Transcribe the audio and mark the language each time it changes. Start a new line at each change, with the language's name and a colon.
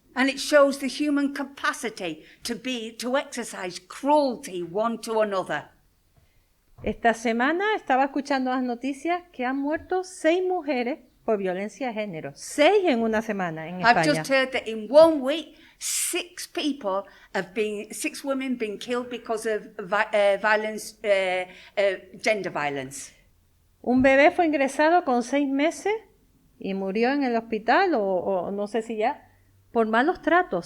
English: And it shows the human capacity to exercise cruelty one to another.
Spanish: Esta semana estaba escuchando las noticias que han muerto 6 mujeres por violencia de género. 6 en una semana en España.
English: I've just heard that in 1 week, 6 women been killed because of violence, gender violence.
Spanish: Un bebé fue ingresado con 6 meses y murió en el hospital o no sé si ya por malos tratos.